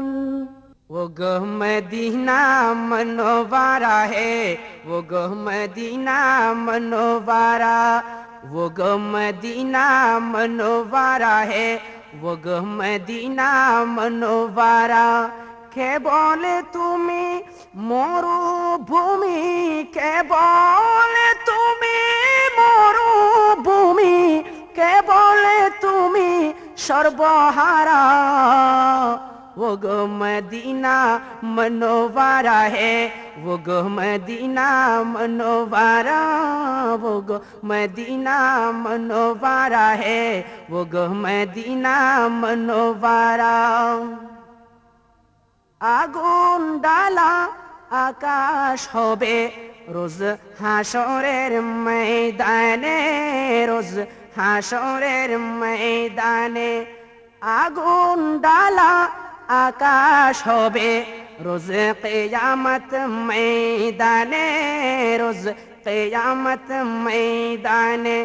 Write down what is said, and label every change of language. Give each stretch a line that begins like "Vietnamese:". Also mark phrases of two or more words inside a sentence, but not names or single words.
Urdu: وہ گہ مدینہ منورہ ہے، وہ گہ مدینہ منورہ، وہ گہ مدینہ منورہ ہے، وہ گہ مدینہ منورہ۔
Bangla: কে বলে তুমি মরুভূমি, কে বলে তুমি মরুভূমি, কে বলে তুমি সর্বহারা।
Urdu: وہ گہ مدینہ منورہ ہے، وہ گہ مدینہ منورہ، وہ گہ مدینہ منورہ ہے، وہ گہ مدینہ منورہ۔
Bangla: আগুন ডালা আকাশ হবে রোজ হাসরের ময়দানে, রোজ হাসরের ময়দানে। আগুন ডালা আকাশ হবে রোজ কিয়ামত ময়দানে, রোজ কিয়ামত ময়দানে।